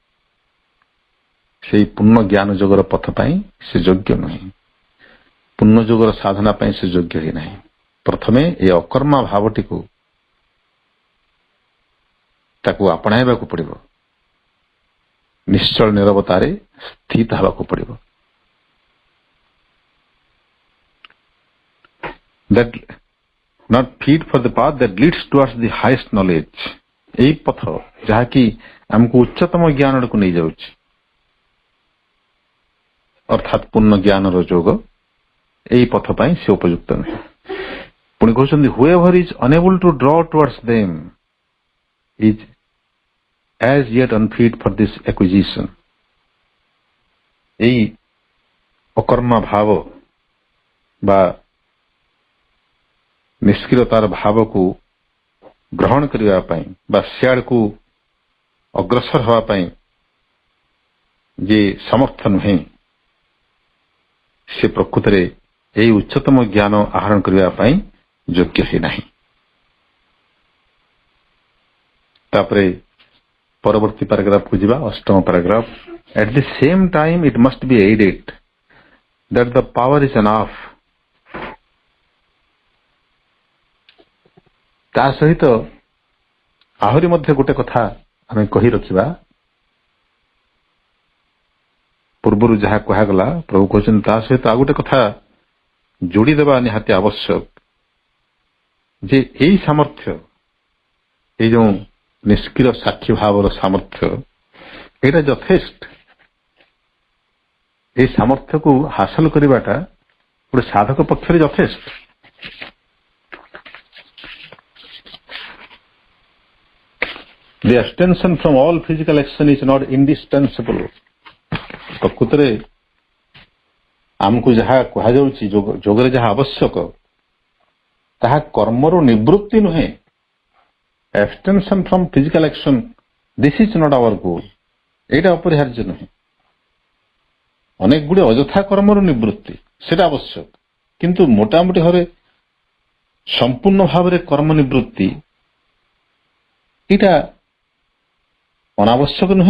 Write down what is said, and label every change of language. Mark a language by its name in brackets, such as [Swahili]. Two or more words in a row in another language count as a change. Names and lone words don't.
[Odia] ସେଇ ପୂର୍ଣ୍ଣ ଜ୍ଞାନ ଯୋଗର ପଥ ପାଇଁ ସେ ଯୋଗ୍ୟ ନୁହେଁ, ପୂର୍ଣ୍ଣ ଯୋଗର ସାଧନା ପାଇଁ ସେ ଯୋଗ୍ୟ ହିଁ ନାହିଁ। ପ୍ରଥମେ ଏ ଅକର୍ମା ଭାବଟିକୁ ତାକୁ ଆପଣାଇବାକୁ ପଡ଼ିବ, ନିଶ୍ଚଳ ନିରବତାରେ ସ୍ଥିତ ହେବାକୁ ପଡ଼ିବ। [English] That not fit for the path that leads towards the highest knowledge। [Odia] ଏହି ପଥ ଯାହାକି ଆମକୁ ଉଚ୍ଚତମ ଜ୍ଞାନ ଆଡ଼କୁ ନେଇଯାଉଛି, ଅର୍ଥାତ୍ ପୂର୍ଣ୍ଣ ଜ୍ଞାନର ଯୋଗ, ଏହି ପଥ ପାଇଁ ସେ ଉପଯୁକ୍ତ ନୁହେଁ। ପୁଣି କହୁଛନ୍ତି [English] whoever is unable to draw towards them is as yet unfit for this acquisition। [Odia] ଏହି ଅକର୍ମା ଭାବ ବା ନିଷ୍କ୍ରିୟତାର ଭାବକୁ ଗ୍ରହଣ କରିବା ପାଇଁ ବା ସିଆଡ଼କୁ ଅଗ୍ରସର ହେବା ପାଇଁ ଯେ ସମର୍ଥ ନୁହେଁ, ସେ ପ୍ରକୃତରେ ଏହି ଉଚ୍ଚତମ ଜ୍ଞାନ ଆହରଣ କରିବା ପାଇଁ ଯୋଗ୍ୟ ହିଁ ନାହିଁ। ତାପରେ ପରବର୍ତ୍ତୀ ପାରାଗ୍ରାଫକୁ ଯିବା, ଅଷ୍ଟମ ପାରାଗ୍ରାଫ। [English] At the same time it must be aided that the power is enough। [Odia] ତା ସହିତ ଆହୁରି ମଧ୍ୟ ଗୋଟେ କଥା ଆମେ କହି ରଖିବା। ପୂର୍ବରୁ ଯାହା କୁହାଗଲା, ପ୍ରଭୁ କହୁଛନ୍ତି ତା ସହିତ ଆଉ ଗୋଟେ କଥା ଯୋଡ଼ିଦେବା ନିହାତି ଆବଶ୍ୟକ, ଯେ ଏଇ ସାମର୍ଥ୍ୟ, ଏଇ ଯେଉଁ ନିଷ୍କ୍ରିୟ ସାକ୍ଷୀ ଭାବର ସାମର୍ଥ୍ୟ, ଏଇଟା ଯଥେଷ୍ଟ। এই ସାମର୍ଥ୍ୟକୁ ହାସଲ କରିବାଟା ଗୋଟେ ସାଧକ ପକ୍ଷରେ ଯଥେଷ୍ଟ। [English] The abstention from all physical action is not indispensable। [Odia] ପ୍ରକୃତରେ ଆମକୁ ଯାହା କୁହାଯାଉଛି, ଯୋଗରେ ଯାହା ଆବଶ୍ୟକ, ତାହା କର୍ମରୁ ନିବୃତ୍ତି ନୁହେଁ। [English] abstention from physical action, this is not our goal। [Odia] ଏଇଟା ଅପରିହାର୍ଯ୍ୟ ନୁହେଁ। ଅନେକ ଗୁଡ଼ିଏ ଅଯଥା କର୍ମରୁ ନିବୃତ୍ତି ସେଟା ଆବଶ୍ୟକ, କିନ୍ତୁ ମୋଟାମୋଟି ଭାବରେ ସମ୍ପୂର୍ଣ୍ଣ ଭାବରେ କର୍ମ ନିବୃତ୍ତି ଏଇଟା ଅନାବଶ୍ୟକ ନୁହେଁ।